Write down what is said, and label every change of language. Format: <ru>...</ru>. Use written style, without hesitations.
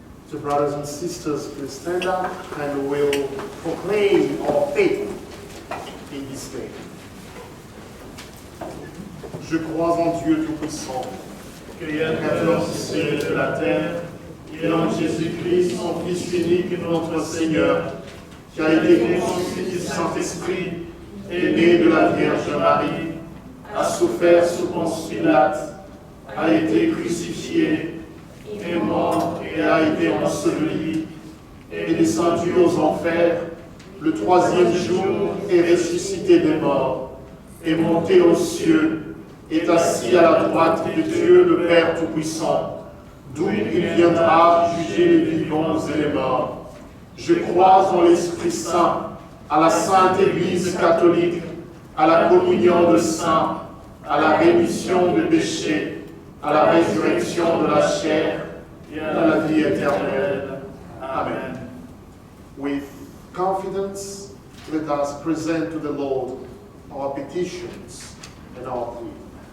<en>So brothers and sisters, please stand up and we'll proclaim our faith in this day.</en> <fr>Je crois en Dieu Tout-Puissant, Créateur du ciel et de la terre, et en Jésus-Christ, son Fils unique, notre Seigneur, qui a été conçu du Saint-Esprit, est né de la Vierge Marie, a souffert sous Ponce Pilate, a été crucifié, est mort et a été enseveli, est descendu aux enfers, le troisième jour est ressuscité des morts, est monté aux cieux, est assis à la droite de Dieu le Père Tout-Puissant, d'où il viendra juger les vivants et les morts. Je crois en l'Esprit Saint, à la Sainte Église catholique, à la communion de saints, à la rémission des péchés, à la résurrection de la chair et à la vie éternelle. Amen.</fr> <en>With confidence, let us present to the Lord our petitions and our pleas.</en>